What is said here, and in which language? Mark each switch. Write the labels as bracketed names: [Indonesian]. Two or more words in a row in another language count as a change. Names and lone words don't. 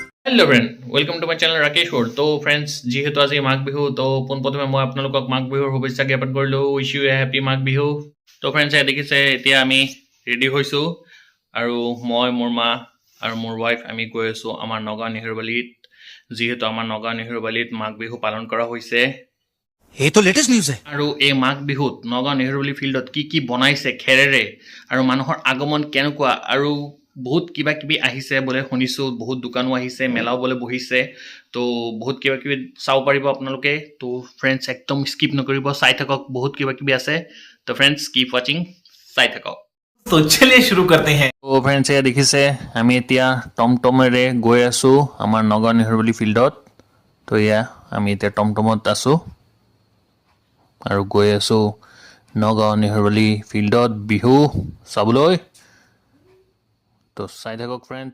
[English] Hello friend, welcome to my channel [Assamese] ৰাকেশ ৱৰ্ল্ড। তো ফ্ৰেণ্ডছ, যিহেতু আজি মাঘ বিহু, তো পোনপ্ৰথমে মই আপোনালোকক মাঘ বিহুৰ শুভেচ্ছা জ্ঞাপন কৰিলোঁ। [English] Wish you a happy Magh Bihu. [Assamese] তো ফ্ৰেণ্ডছ, দেখিছে এতিয়া আমি ৰেডি হৈছোঁ আৰু মই, মোৰ মা আৰু মোৰ ৱাইফ আমি গৈ আছোঁ আমাৰ নগাঁও নেহেৰুবালিত। যিহেতু আমাৰ নগাঁও নেহেৰুবালিত মাঘ বিহু পালন কৰা হৈছে। [Hindi] ये तो लेटेस्ट न्यूज़ है। [Assamese] আৰু এই মাঘ বিহুত নগাঁও নেহেৰুবালি ফিল্ডত কি বনাইছে খেৰেৰে আৰু মানুহৰ আগমন কেনেকুৱা আৰু বহুত কিবা কিবি আহিছে বোলে শুনিছোঁ, বহুত দোকানো আহিছে, মেলাও বোলে বহিছে। তো বহুত কিবা কিবি চাব পাৰিব আপোনালোকে। তো ফ্ৰেণ্ডছ, একদম স্কিপ নকৰিব, চাই থাকক, বহুত কিবা কিবি আছে। তো ফ্ৰেণ্ডছ, [English] keep watching, [Assamese] চাই থাকক। [Hindi] तो चलिए शुरू करते हैं। [Assamese] তো ফ্ৰেণ্ডছ, এয়া দেখিছে আমি এতিয়া টমটমেৰে গৈ আছোঁ আমাৰ নগাঁও নেহেৰুবালি ফিল্ডত। তো এয়া আমি এতিয়া টমটমত আছোঁ আৰু গৈ আছোঁ নগাঁও নেহেৰুবালি ফিল্ডত বিহু চাবলৈ। তো চাই থাকক ফ্ৰেণ্ডছ।